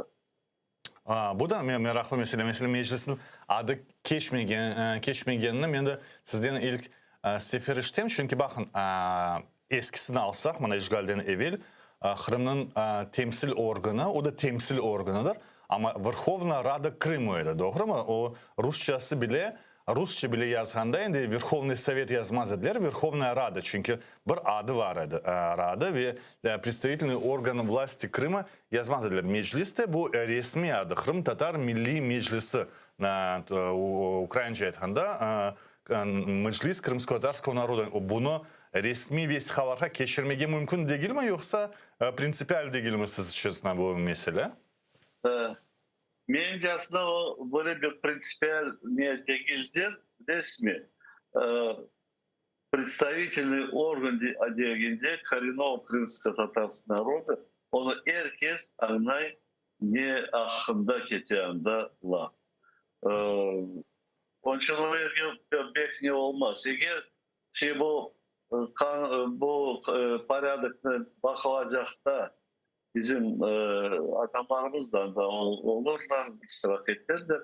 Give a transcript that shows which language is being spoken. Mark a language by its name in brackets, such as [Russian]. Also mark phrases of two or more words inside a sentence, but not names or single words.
[Crimean Tatar] Bu da meraklı mesele. Mesela meclisin adı geçmegenini men de sizden ilk sefer iştem. Çünkü bakın eskisini alsak, mana işgalden evvel Kırım'ın temsil organı, o da temsil organıdır. Ama [Russian] Верховная Рада [Crimean Tatar] Krım'ıydı, doğru mu? O Rusça bile yazganda endi [Russian] Верховный Совет [Crimean Tatar] yazmaz ediler. [Russian] Верховная Рада [Crimean Tatar] çünkü bir adı var Rada ve [Russian] представительный орган власти [Crimean Tatar] Krım'a yazmaz ediler. Mecliste bu resmi adı Kırım Tatar Milli Meclisi Ukraynaca aytganda Meclis [Russian] Крымско-татарского народа. [Crimean Tatar] Bunu resmi vesikalarga geçirmege mümkün değil mi yoksa prinsipal değil mi siz için bu mesele? Bence aslında o böyle bir prinsipal ne değildir, resmi. [Russian] Представительный орган [Crimean Tatar] degende [Russian] коренного крымско-татарского народа, [Crimean Tatar] onu herkes anlay ne hakkında ketiyanda la. Onun için pek ne olmaz. Eğer bu paradıkını bakılacakta bizim adamlarımızdan da olurlar, iştirak ederler.